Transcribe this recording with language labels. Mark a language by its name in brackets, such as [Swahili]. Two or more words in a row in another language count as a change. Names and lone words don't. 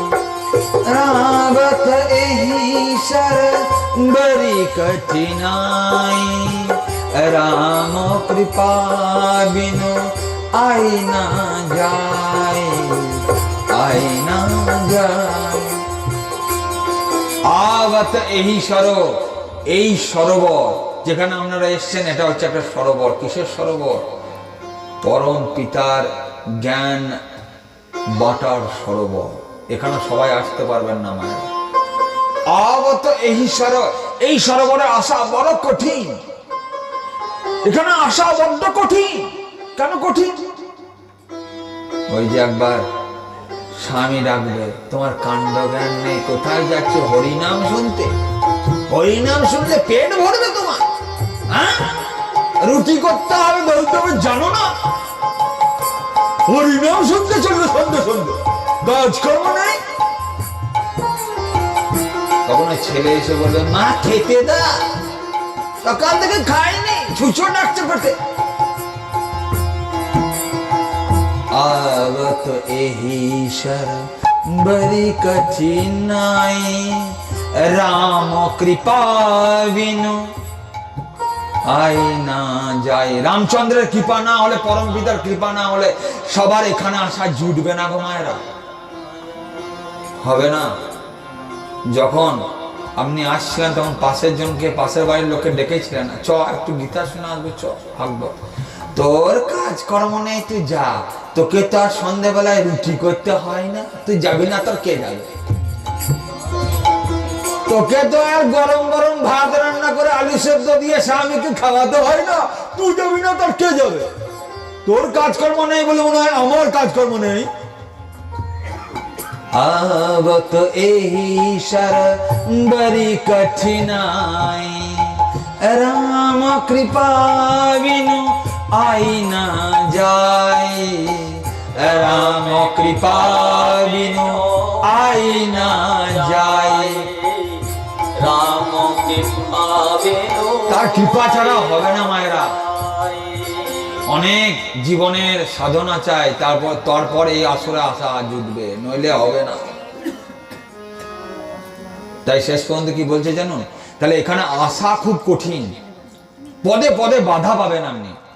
[Awadhi] आवत एही शर बड़ी कठिनाई, राम कृपा बिनु आई ना जाए, आई ना जाए। आवत एही सरो, [Bangla] এই সরোবর যেখানে আপনারা এসছেন, এটা হচ্ছে একটা সরোবর। কিসের সরোবর? পরম পিতার জ্ঞান বাটার সরোবর। এখানে সবাই আসতে পারবেন না মায়ের। [Awadhi] आवत एही [Bangla] সরো, এই সরোবরে আসা বড় কঠিন। এখানে আসা বড্ড কঠিন। কেন কঠিন? ওই যে একবার স্বামী ডাকবে, তোমার কাণ্ড জ্ঞান নেই, কোথায় যাচ্ছে? হরিনাম শুনতে। হরিনাম শুনলে পেট ভরবে তোমার? হ্যাঁ, রুটি করতে হবে, বলতে হবে জানো না? হরিনাম শুনতে চলবে সন্ধ্যে সন্ধ্যে, কাজকর্ম নেই। তখন ওই ছেলে এসে বলবে, মা খেতে দা, সকাল থেকে খায়নি, ছুঁচো ডাকছে পেটে। [Awadhi] आवत एही शर बड़ी कठिनाई, राम कृपा बिनु आई ना जाए। [Bangla] রামচন্দ্রের কৃপা না হলে, পরম পিতার কৃপা না হলে সবার এখানে আসা জুটবে না গো মায়েরা, হবে না। যখন আপনি আসছিলেন তখন পাশের জনকে, পাশের বাড়ির লোককে ডেকেছিলেন, চ একটু গীতা শোনা আসবে, চ ভাগবো। তোর কাজকর্ম নেই, তুই যা, তোকে তো আর সন্ধ্যেবেলায় রুটি করতে হয় না, তুই যাবি না, তোর কে যাবে? তোকে তো আর গরম গরম ভাত রান্না করে আলু সেদ্ধ দিয়ে স্বামীকে খাওয়াতে হয় না, তুই যাবি না, তোর কে যাবে? তোর কাজকর্ম নেই বলে মনে হয় আমার কাজকর্ম নেই। [Awadhi] आवत एही शर बड़ी कठिनाई, राम कृपा बिनु आई ना जाए, राम कृपा बिनु आई ना जाए। राम कृपा बिनु [Bangla] তার কৃপা ছাড়া হবে না মায়েরা। অনেক জীবনের সাধনা চাই, তারপর এই আসরে আশা জুটবে, নইলে হবে না। তাই শেষ পর্যন্ত কি বলছে জানুন? তাহলে এখানে আসা খুব কঠিন, পদে পদে বাধা পাবেন আপনি।